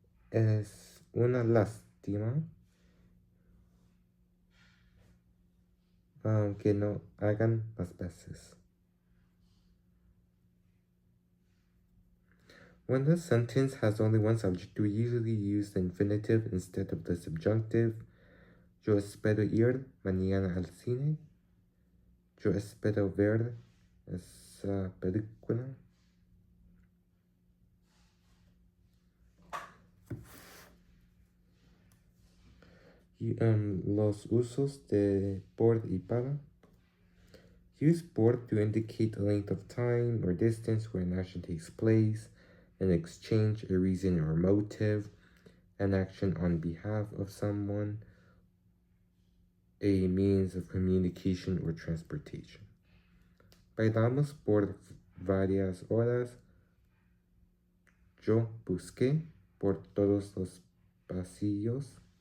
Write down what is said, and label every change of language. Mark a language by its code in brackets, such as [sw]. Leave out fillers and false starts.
[es] Es una lástima que no hagan más veces. [en] When the sentence has only one subject, we usually use the infinitive instead of the subjunctive. [es] Yo espero ir mañana al cine. Yo espero ver esa película. Los usos de por y para. [en] Use por to indicate a length of time or distance where an action takes place, an exchange, a reason or motive, an action on behalf of someone, a means of communication or transportation. [es] Bailamos por varias horas. Yo busqué por todos los pasillos.